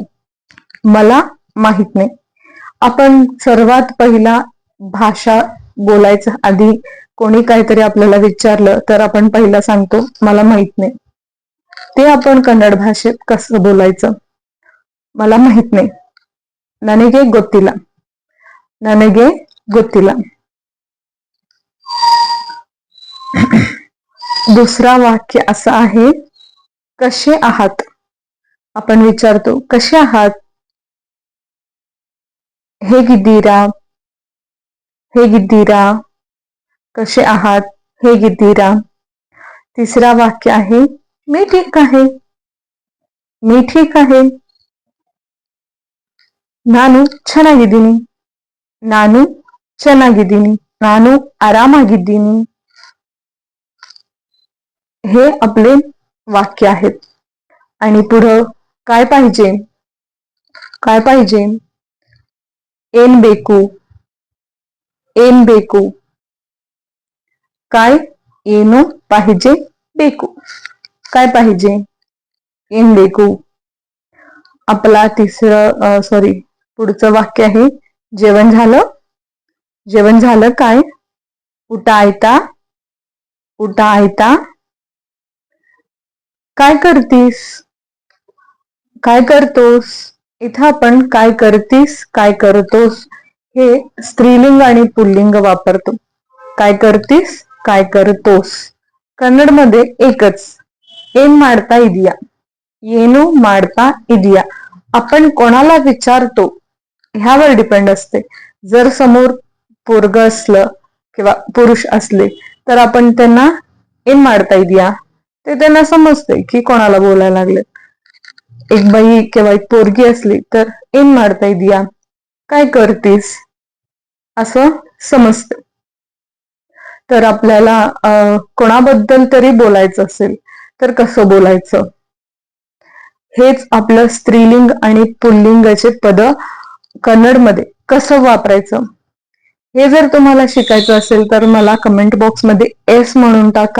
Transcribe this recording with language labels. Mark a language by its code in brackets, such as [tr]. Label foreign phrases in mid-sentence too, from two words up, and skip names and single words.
[mr] मला माहित नाही. आपण सर्वात पहिला भाषा बोलायचं आधी कोणी काहीतरी आपल्याला विचारलं तर आपण पहिला सांगतो मला माहित नाही. ते आपण कन्नड भाषेत कसं बोलायचं? मला माहित नाही. [kn] ನನಗೆ ಗೊತ್ತಿಲ್ಲ. ನನಗೆ ಗೊತ್ತಿಲ್ಲ. [mr] दुसरा वाक्य असं आहे, कसे आहात? आपण विचारतो कसे आहात? [kn] ಹೇಗಿದ್ದೀರಾ? ಹೇಗಿದ್ದೀರಾ? [mr] कसे आहात? [kn] ಹೇಗಿದ್ದೀರಾ? [mr] तिसरा वाक्य आहे, मी ठीक आहे. मी ठीक आहे. [kn] ನಾನು ಚೆನ್ನಾಗಿದ್ದೀನಿ. ನಾನು ಚೆನ್ನಾಗಿದ್ದೀನಿ. ನಾನು आरामाಗಿದ್ದೀನಿ. [mr] हे आपले वाक्य आहेत. आणि पुढं काय पाहिजे? काय पाहिजे? [kn] ಏನ್ ಬೇಕು? ಏನ್ ಬೇಕು? [mr] काय ಏನು पाहिजे? ಬೇಕು. काय पाहिजे? [kn] ಏನ್ ಬೇಕು? [mr] आपला पुढचं वाक्य आहे, जेवण झालं? जेवण झालं काय? [kn] ಊಟ ಆಯ್ತಾ? ಊಟ ಆಯ್ತಾ? [mr] काय करतीस? काय करतोस? इथं आपण काय करतीस, काय करतोस हे स्त्रीलिंग आणि पुल्लिंग वापरतो. काय करतीस, काय करतोस. कन्नडमध्ये एकच, [kn] ಏನ್ ಮಾಡ್ತಾ ಇದೀಯಾ? ಏನು ಮಾಡ್ತಾ ಇದೀಯಾ? [mr] आपण कोणाला विचारतो ह्यावर डिपेंड असते. जर समोर पोरग असलं किंवा पुरुष असले तर आपण त्यांना [kn] ಏನ್ ಮಾಡ್ತಾ ಇದೀಯಾ [mr] ते त्यांना समजते की कोणाला बोलायला लागले. एक बाई किंवा एक पोरगी असली तर [kn] ಏನ್ ಮಾಡ್ತಾ ಇದೀಯಾ? [mr] काय करतीस? असं समजतं. तर आपल्याला कोणाबद्दल तरी बोलायचं असेल तर कसं बोलायचं? हेच आपलं स्त्रीलिंग आणि पुल्लिंगाचे पद कन्नडमध्ये कसं वापरायचं हे जर तुम्हाला शिकायचं असेल तर मला कमेंट बॉक्समध्ये एस म्हणून टाका.